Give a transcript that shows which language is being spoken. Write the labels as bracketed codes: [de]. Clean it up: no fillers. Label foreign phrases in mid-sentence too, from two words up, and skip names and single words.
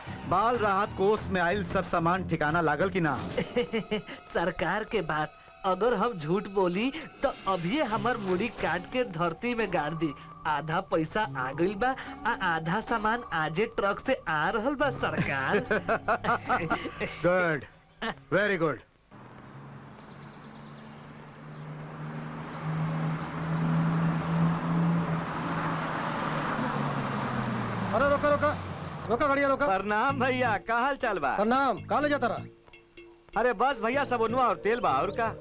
[bho] बाल राहत कोष में आयल सब सामान ठिकाना लागल की ना? सरकार के बात अगर हम झूठ बोली तो अभी हमार मुड़ी काट के धरती में गाड़ दी। आधा पैसा आ गइल बा, आधा सामान आजे ट्रक से आ रहल बा सरकार। [en] good, very good. [bho] अरे रोका रोका रोका गाड़िया रोका। प्रणाम भैया, का हाल चाल बा? प्रणाम, कहाँ ले जाता रहा? अरे बस भैया, सबनुआ और तेल बा और का।